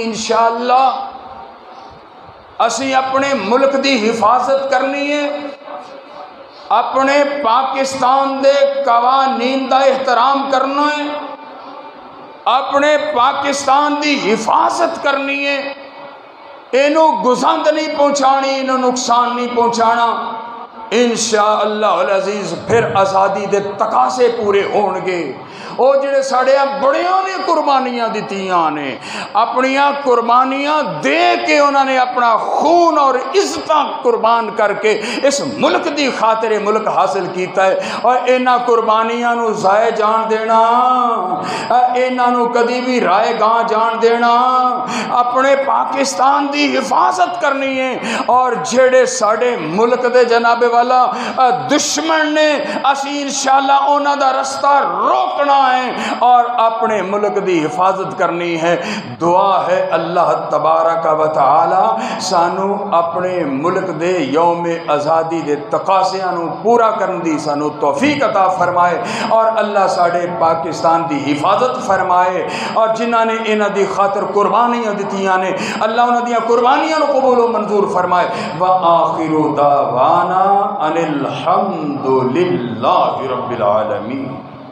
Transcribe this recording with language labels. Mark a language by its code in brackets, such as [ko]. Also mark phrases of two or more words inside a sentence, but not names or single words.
[pa] انشاءاللہ اسی اپنے ملک دی حفاظت کرنی ہے، اپنے پاکستان دے قوانین دا احترام کرنا ہے، اپنے پاکستان دی حفاظت کرنی ہے، اینو گزند نہیں پہنچانی، اینو نقصان نہیں پہنچانا۔ [ar] انشاءاللہ العزیز [pa] پھر آزادی دے تقاضے پورے ہون گے۔ او جڑے ساڑے بڑیاں نے قربانیاں دیتیاں نے، اپنیاں قربانیاں دے کے انہوں نے اپنا خون اور عزتاں قربان کر کے اس ملک دی خاطر ملک حاصل کیتا ہے، اور اینا قربانیاں نو ضائع جان دینا، اینا نو کدی بھی رائے گاں جان دینا، اپنے پاکستان دی حفاظت کرنی ہے۔ اور جڑے ساڑے ملک دے جناب والا دشمن نے، اسی انشاءاللہ انہاں دا رستہ روکنا ہے اور اپنے ملک دی حفاظت کرنی ہے۔ دعا ہے اللہ تبارک و تعالی سانو اپنے ملک دے یوم آزادی دے تقاضیاں نو پورا کرن دی سانو توفیق عطا فرمائے، اور اللہ ساڑے پاکستان دی حفاظت فرمائے، اور جنہاں نے انہاں دی خاطر قربانیاں دتیاں نے اللہ انہاں دی قربانیاں نو قبول و منظور فرمائے۔ [ar] وآخر دعوانا ان الحمد للہ رب العالمین۔